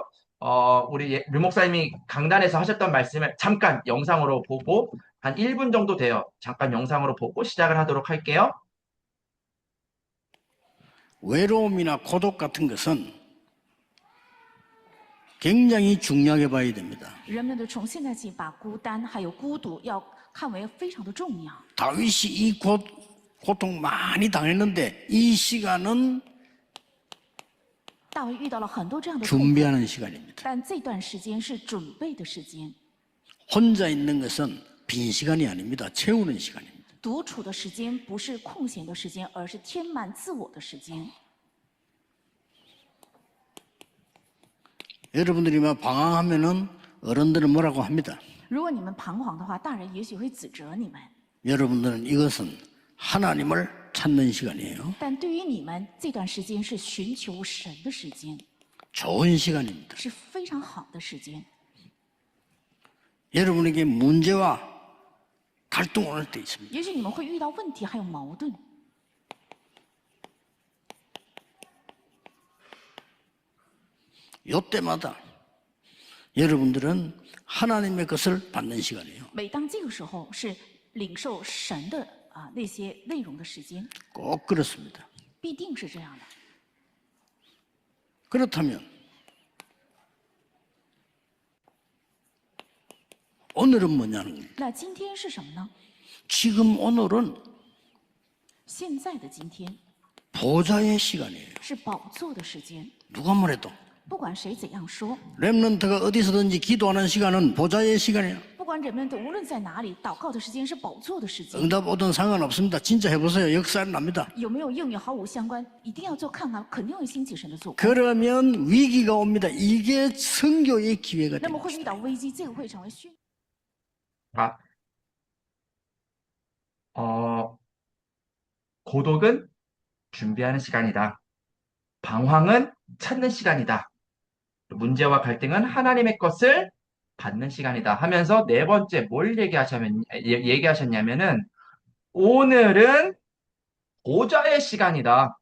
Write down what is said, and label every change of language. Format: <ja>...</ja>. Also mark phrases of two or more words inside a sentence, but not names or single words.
<ko>우리 류 목사님이 강단에서 하셨던 말씀을 잠깐 영상으로 보고 한 1분 정도 돼요. 잠깐 영상으로 보고 시작을 하도록 할게요. 외로움이나 고독 같은 것은 굉장히 중요하게 봐야 됩니다.</ko> <zh>人们的从现在起把孤单还有孤独要看为非常的重要。</zh> <ko>다윗이 이 고통 많이 당했는데 이 시간은</ko> <zh>大卫遇到了很多这样的痛苦，</zh> <ko>준비하는 시간입니다.</ko> <zh>但这段时间是准备的时间。</zh> <ko>혼자 있는 것은 빈 시간이 아닙니다. 채우는 시간입니다.</ko> <zh>独处的时间不是空闲的时间，而是填满自我的时间。</zh> <ko>여러분들이 막 방황하면은 어른들은 뭐라고 합니다.</ko> <zh>如果你们彷徨的话，大人也许会指责你们；</zh> <ko>여러분들은 이것은 하나님을 찾는 시간이에요.</ko> <zh>但对于你们，这段时间是寻求神的时间，</zh> <ko>좋은 시간입니다.</ko> <zh>是非常好的时间。</zh> <ko>여러분에게 문제와 갈등을 할 때 있습니다.</ko> <zh>也许你们会遇到问题，还有矛盾。</zh> <ko>이때마다 여러분들은 하나님의 것을 받는 시간이에요.</ko> <zh>每当这个时候，是领受神的那些内容的时间，</zh> <ko>꼭 그렇습니다.</ko> <zh>必定是这样的。</zh> <ko>그렇다면 오늘은 뭐냐는 거예요.</ko> <zh>那今天是什么呢？</zh> <ko>지금 오늘은</ko> <zh>现在的今天</zh> <ko>보좌의 시간이에요.</ko> <zh>是宝座的时间，</zh> <ko>누가 뭐래도</ko> <zh>不管谁怎样说，</zh> <ko>렘넌트가 어디서든지 기도하는 시간은 보좌의 시간이에요.</ko> <zh>不管人们的无论在哪里，祷告的时间是宝座的时间。</zh> <ko>응답 오든 상관없습니다. 진짜 해보세요. 역사는 납니다.</ko> <zh>有没有应允毫无相关，一定要做看看，肯定会兴起神的作为。</zh> <ko>그러면 위기가 옵니다. 이게 선교의 기회가</ko> <zh>那么</zh> <ko>됩니다.</ko> <zh>会遇到危机，这个会成为训。</zh> <ko>아, 고독은 준비하는 시간이다. 방황은 찾는 시간이다. 문제와 갈등은 하나님의 것을 받는 시간이다. 하면서 네 번째 뭘 얘기하셨냐면은 오늘은 보좌의 시간이다.</ko>